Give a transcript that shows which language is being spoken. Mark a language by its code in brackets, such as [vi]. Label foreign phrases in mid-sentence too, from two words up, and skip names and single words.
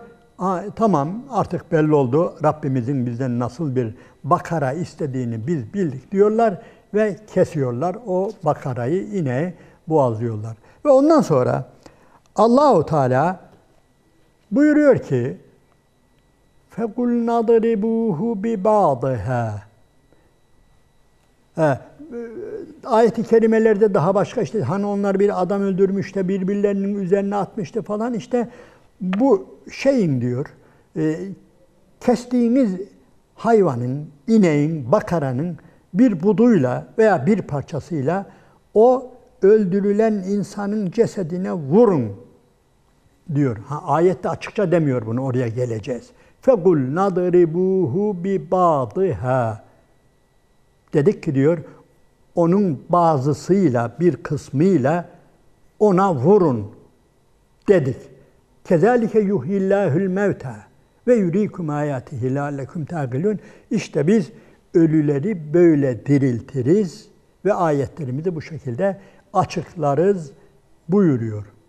[tr] Tamam, artık belli oldu. Rabbimizin bizden nasıl bir Bakara istediğini biz bildik diyorlar ve kesiyorlar. O Bakara'yı ineğe boğazlıyorlar. Ve ondan sonra Allahu Teala buyuruyor ki [ar] فَقُلْ نَضْرِبُوهُ بِبَعْضِهَا. [tr] Ayet-i kerimelerde daha başka işte hani onlar bir adam öldürmüş de birbirlerinin üzerine atmıştı falan, işte bu şeyin diyor Kestiğiniz hayvanın, ineğin, bakaranın bir buduyla veya bir parçasıyla o öldürülen insanın cesedine vurun diyor. Ayette açıkça demiyor bunu, oraya geleceğiz. [ar] فَقُلْ نَضْرِبُوهُ بِبَعْضِهَا [tr] dedik ki diyor, onun bazısıyla, bir kısmıyla ona vurun dedik. [ar] كذلك يحيي الله الموتى ويريكم آياته لعلكم تعقلون. [tr] İşte biz ölüleri böyle diriltiriz ve ayetlerimizi bu şekilde açıklarız buyuruyor.